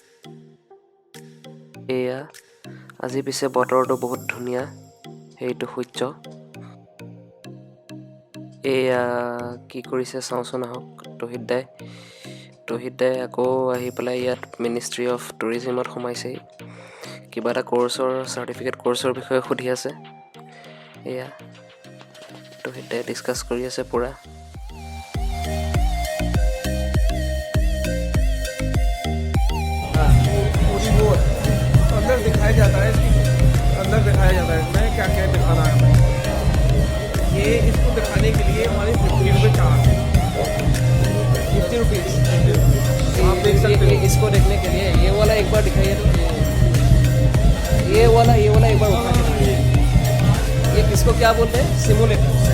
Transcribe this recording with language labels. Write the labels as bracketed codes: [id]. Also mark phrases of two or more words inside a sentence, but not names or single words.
[as] এয়া আজি পিছে বতৰটো বহুত ধুনীয়া সেইটো সূৰ্য এয়া কি কৰিছে চাওঁচোন আহক তৌহিদ দাই আকৌ আহি পেলাই ইয়াত মিনিষ্ট্ৰি অফ টুৰিজিমত সোমাইছেহি কিবা এটা [en] certificate course [as] বিষয়ে সুধি আছে এয়া তৌহিদ দাই ডিছকাছ কৰি আছে পুৰা [hi] दिखाया जाता है अंदर दिखाया जाता है इसमें क्या क्या दिखाना है ये इसको दिखाने के लिए हमारे 50 रुपये चार्ज है 50 रुपीज़ आप देख सकते हैं इसको देखने के लिए ये वाला एक बार दिखाइए तो ये वाला एक बार उठा के दिखाइए ये किसको क्या बोलते हैं सिमुलेटर